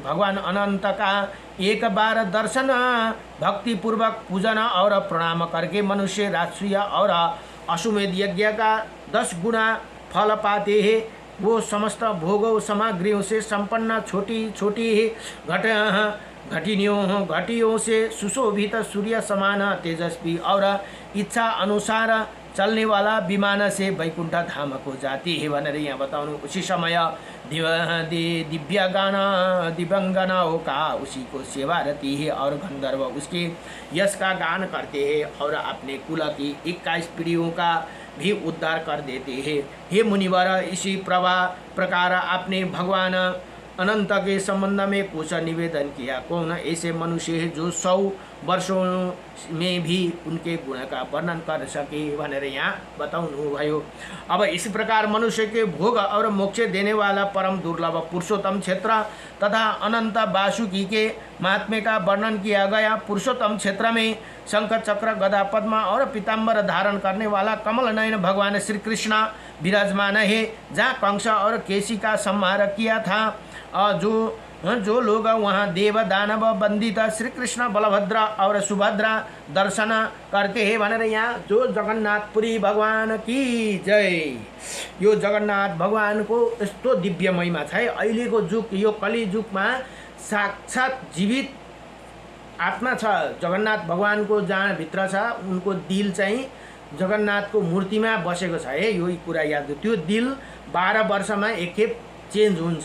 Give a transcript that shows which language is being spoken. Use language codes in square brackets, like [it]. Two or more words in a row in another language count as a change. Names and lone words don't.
[hi] भगवान अनंत का एक बार दर्शन भक्ति पूर्वक पूजन और प्रणाम करके मनुष्य राजसूय और अश्वमेध यज्ञ का 10 गुना फल पाते हैं। वो समस्त भोगों सामग्रियों से संपन्न छोटी छोटी घटियों से सुशोभित सूर्य समान तेजस्वी और इच्छा अनुसार चलने वाला विमान से वैकुंठ धाम को जाती है [ne] भनेर यहाँ बताउनु। [hi] उसी समय दिव्यांगनाओं का उसी को सेवा रहती है और गंधर्व उसके यश का गान करते हैं और अपने कुल की 21 पीढ़ियों का भी उद्धार कर देते हैं। हे मुनिवर, इसी प्रकार आपने भगवान अनंत के संबंध में कुछ निवेदन किया। कौन ऐसे मनुष्य है जो 100 वर्षों में भी उनके गुण का वर्णन कर सके [ne] भनेर यहाँ बताउनु भयो। [hi] अब इस प्रकार मनुष्य के भोग और मोक्ष देने वाला परम दुर्लभ पुरुषोत्तम क्षेत्र तथा अनंत वासुकी के महात्म्य का वर्णन किया गया। पुरुषोत्तम क्षेत्र में शंख चक्र गदा पद्म और पीताम्बर धारण करने वाला कमल नयन भगवान श्री कृष्ण विराजमान है। जहाँ कंस और केसी का संहार किया था, जो लोग वहाँ देव दानव बंदित श्री कृष्ण बलभद्र और सुभद्रा दर्शन करते हैं [ne] भनेर यहाँ [hi] जो जगन्नाथपुरी भगवान की जय। [ne] यो जगन्नाथ भगवानको यस्तो दिव्य महिमा छ है। अहिलेको जुग, यो कली जुगमा साक्षात जीवित आत्मा छ जगन्नाथ भगवानको, जहाँ भित्र छ उनको दिल चाहिँ जगन्नाथको मूर्तिमा बसेको छ है। यो कुरा याद, त्यो दिल 12 वर्षमा एकखेप चेन्ज हुन्छ।